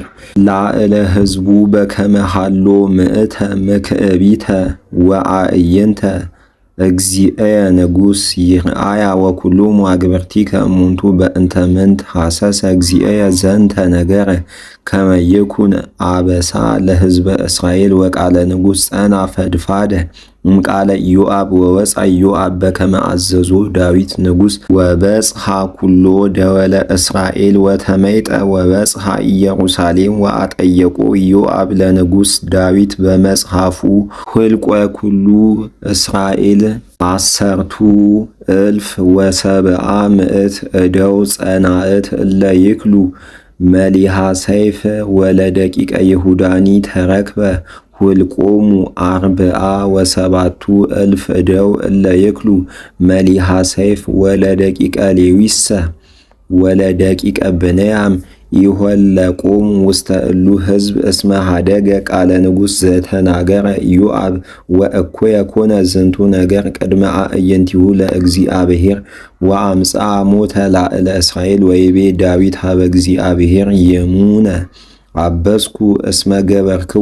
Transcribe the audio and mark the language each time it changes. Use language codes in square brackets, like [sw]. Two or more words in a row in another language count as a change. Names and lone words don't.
[gez] ላዕለ ሕዝቡ በከመ ሀሎ ምእተ ምክዕቢተ ወአዕይንተ እግዚእየ ንጉሥ ይርአያ ወኵሎሙ አግብርቲከ እሙንቱ በእንተ ምንት ሐሰሰ እግዚእየ ዘንተ ነገረ ከመ ይኩን አበሳ ለሕዝበ እስራኤል ወቃለ ንጉሥ ጸና ፈድፋደ እምቃለ ኢዮአብ ወወፃ ኢዮአብ በከመ አዘዞ ዳዊት ንጉሥ ወበጽሐ ኩሎ ደወለ እስራኤል ወተመይጠ ወበጽሐ ኢየሩሳሌም ወአጠየቆ ኢዮአብ ለንጉሥ ዳዊት በመጽሐፉ ኆልቆ ኩሉ እስራኤል 10,000 ወሰብዓ ምዕት እደው ጸናእት እለ ይክሉ መሊሃ ሰይፍ ወለደቂቀ ይሁዳኒ ተረክበ ኆልቆሙ 47,000 እደው እለ ይክሉ መሊሃ ሰይፍ ወለደቂቀ ሌዊሰ ወለደቂቀ ብንያም ይኆልቆሙ ውስተ እሉ ሕዝብ እስመ ኀደገ ቃለ ንጉሥ ዘተናገረ ኢዮአብ ወእኩየ ኮነ ዝንቱ ነገር ቅድመ አዕይንቲሁ ለእግዚአብሔር ወአምጽአ ሞተ ላዕለ እስራኤል ወይቤ ዳዊት ሀበ እግዚአብሔር ይሙነ አበስኩ እስመ ገበርክዎ